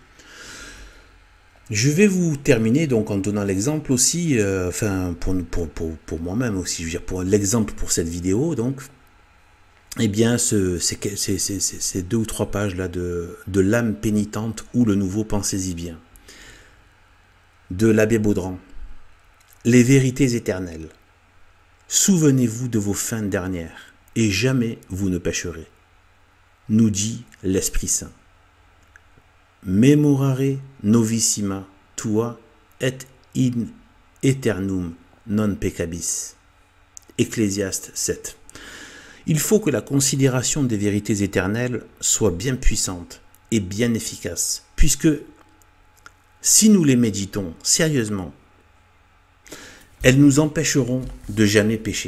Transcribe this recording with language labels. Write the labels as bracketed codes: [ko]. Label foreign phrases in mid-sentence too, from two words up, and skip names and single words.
[fr] Je vais vous terminer donc en donnant l'exemple aussi, pour moi-même aussi, je veux dire pour l'exemple pour cette vidéo, donc, eh bien, ces 2 ou 3 pages là de l'âme pénitente ou le nouveau Pensez-y bien, de l'abbé Baudran. Les vérités éternelles. Souvenez-vous de vos fins dernières, et jamais vous ne pécherez, nous dit l'Esprit Saint. [la] Memorare novissima tua et in aeternum non peccabis. [fr] Ecclésiaste 7. Il faut que la considération des vérités éternelles soit bien puissante et bien efficace, puisque si nous les méditons sérieusement, elles nous empêcheront de jamais pécher.